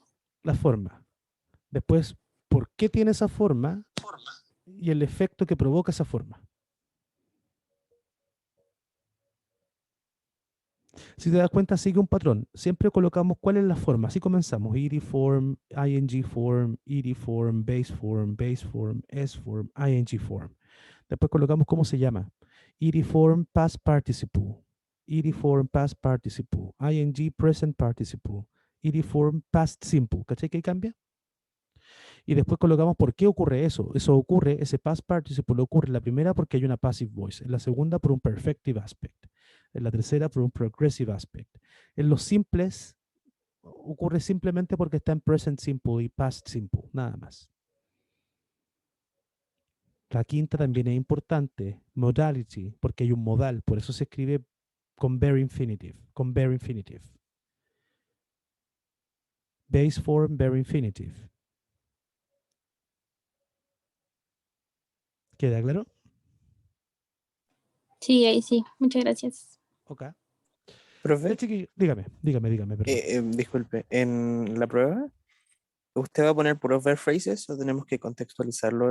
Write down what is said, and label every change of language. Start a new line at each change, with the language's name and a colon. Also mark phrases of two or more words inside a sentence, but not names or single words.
Spanish: La forma. Después, ¿por qué tiene esa forma? Y el efecto que provoca esa forma. Si te das cuenta, sigue un patrón. Siempre colocamos cuál es la forma. Así comenzamos.
English: ed form, ing form, ed form, base form, base form, s form, ing form.
Spanish: Después colocamos cómo se llama.
English: ed form, past participle. ed form, past participle. ing, present participle. ed form, past simple.
Spanish: ¿Cachai que ahí cambia? Y después colocamos por qué ocurre eso. Eso ocurre, ese
English: past participle
Spanish: ocurre en la primera porque hay una
English: passive voice,
Spanish: en la segunda por un
English: perfective aspect,
Spanish: en la tercera por un
English: progressive aspect.
Spanish: En los simples ocurre simplemente porque está en
English: present simple
Spanish: y
English: past simple,
Spanish: nada más. La quinta también es importante, modality, porque hay un modal, por eso se escribe con
English: bare infinitive,
Spanish: con
English: bare infinitive. Base form, bare infinitive.
Spanish: ¿Queda claro? Sí, ahí sí. Muchas gracias. Ok. Ya, Profe, chiquillo, dígame, perdón. disculpe, en la prueba, ¿usted va a poner puros
English: verb phrases
Spanish: o tenemos que contextualizarlo